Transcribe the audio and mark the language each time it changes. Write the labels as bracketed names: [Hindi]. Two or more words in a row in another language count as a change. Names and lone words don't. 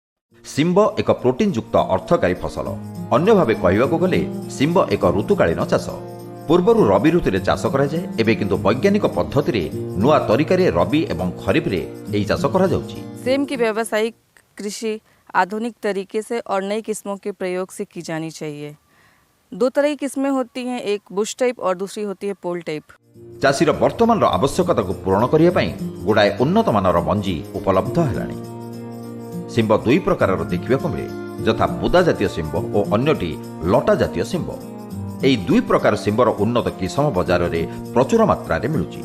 [Odia] ଶିମ୍ବ ଏକ ପ୍ରୋଟିନ୍ ଯୁକ୍ତ ଅର୍ଥକାରୀ ଫସଲ। ଅନ୍ୟ ଭାବେ କହିବାକୁ ଗଲେ ଶିମ୍ବ ଏକ ଋତୁକାଳୀନ ଚାଷ। ପୂର୍ବରୁ ରବି ଋତୁରେ ଚାଷ କରାଯାଏ, ଏବେ କିନ୍ତୁ ବୈଜ୍ଞାନିକ ପଦ୍ଧତିରେ ନୂଆ ତରିକାରେ ରବି ଏବଂ ଖରିଫରେ ଏହି ଚାଷ କରାଯାଉଛି। [Hindi] सेम की व्यावसायिक कृषि आधुनिक तरीके से और नई किस्मों के प्रयोग से की जानी चाहिए। दो तरह की किस्में होती हैं, एक [English] bush type [Hindi] और दूसरी होती है [English] pole type. [Odia] ଚାଷୀର ବର୍ତ୍ତମାନର ଆବଶ୍ୟକତାକୁ ପୂରଣ କରିବା ପାଇଁ ଗୁଡ଼ାଏ ଉନ୍ନତମାନର ମଞ୍ଜି ଉପଲବ୍ଧ ହେଲାଣି। ଶିମ୍ବ ଦୁଇ ପ୍ରକାରର ଦେଖିବାକୁ ମିଳେ, ଯଥା ବୁଦା ଜାତୀୟ ଶିମ୍ବ ଓ ଅନ୍ୟଟି ଲଟା ଜାତୀୟ ଶିମ୍ବ। ଏହି ଦୁଇ ପ୍ରକାର ଶିମ୍ବର ଉନ୍ନତ କିସମ ବଜାରରେ ପ୍ରଚୁର ମାତ୍ରାରେ ମିଳୁଛି।